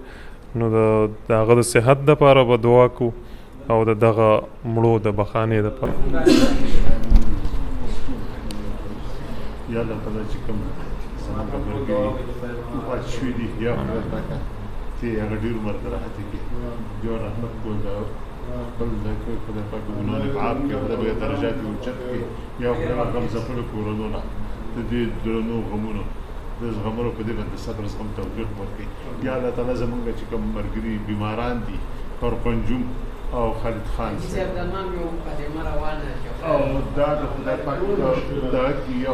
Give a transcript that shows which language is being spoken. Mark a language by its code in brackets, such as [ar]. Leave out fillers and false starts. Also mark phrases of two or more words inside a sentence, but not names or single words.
[ps] نو د هغه د صحت دپاره به دعا کوو او د دغه مړو د بخانې دپاره. یا الله تعالی چې کوم زمونږ ملګري وفات شوي دي یا خدای پاکه چې هغه ډېر عمر ته راحت کړي جو رحمت کو د خپل ځای کې خدای پاک ګناهونه یې معاف کړي خدای به یې درجات یې اوچت کړي یا خدای هغه غم ځپلو کورونو نه د دې درنو غمونو د زغملو په دې باندې صبر زغم توفیق ورکړي. یا الله تعالی زمونږ چې کوم ملګري بیماران دي فاروق انجم او خالد خان او دا د خدای پاک دغه کې یا